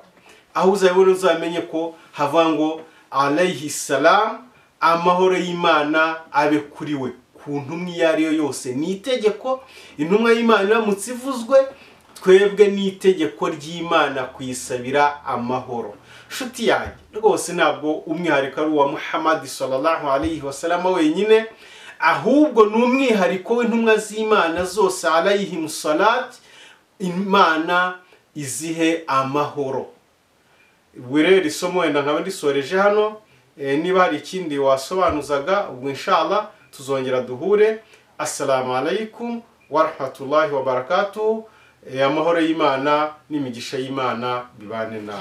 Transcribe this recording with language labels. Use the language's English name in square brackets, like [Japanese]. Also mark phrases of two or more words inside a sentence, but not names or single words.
[Kinyarwanda] Aho uzabibona uzamenye ko hava ngo [Arabic] عليه السلام, [Kinyarwanda] amahoro y'Imana abe kuri we. Ku ntumwa iyo ari yo yose ni itegeko. Intumwa y'Imana iramutse ivuzwe, twebwe ni itegeko ry'Imana kuyisabira amahoro. Shuti yanjye, rwose ntabwo umwihariko ari uwa Muhammad [Arabic] صلى الله عليه وسلم [Kinyarwanda] wenyine, ahubwo ni umwihariko w'intumwa z'Imana zose [Arabic] عليهم الصلاة. [Kinyarwanda] Imana izihe amahoro. Rero isomo wenda nkaba ndisoreje hano. Niba hari ikindi wasobanuzaga, ubwo inshallah tuzongera duhure. [Arabic] السلام عليكم ورحمة الله وبركاته. [Kinyarwanda] Amahoro y'Imana n'imigisha y'Imana bibane nawe.